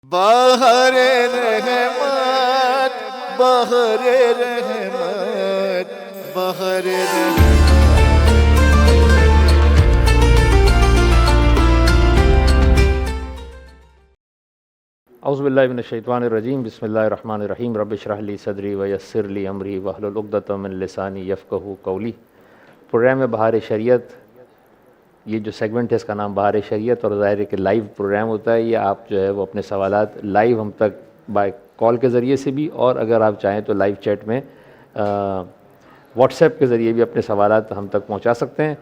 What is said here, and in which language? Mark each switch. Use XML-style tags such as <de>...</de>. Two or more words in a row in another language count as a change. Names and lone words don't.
<ur>بہر رحمت بہر رحمت بہر رحمت.</ur> <ar>اعوذ باللہ من الشیطان الرجیم. بسم اللہ الرحمن الرحیم. رب اشرح لی صدری ویسر لی امری واحلل عقدۃ من لسانی یفقہوا قولی.</ar> <ur>پروگرام بہار شریعت، یہ جو سیگمنٹ ہے اس کا نام بہار شریعت، اور ظاہر ہے کہ</ur> <en>live program</en> <ur>ہوتا ہے. یہ آپ جو ہے وہ اپنے سوالات لائیو ہم تک</ur> <en>by call</en> <ur>کے ذریعے سے بھی، اور اگر آپ چاہیں تو</ur> <en>live chat</en> <ur>میں واٹس ایپ کے ذریعے بھی اپنے سوالات ہم تک پہنچا سکتے ہیں.</ur>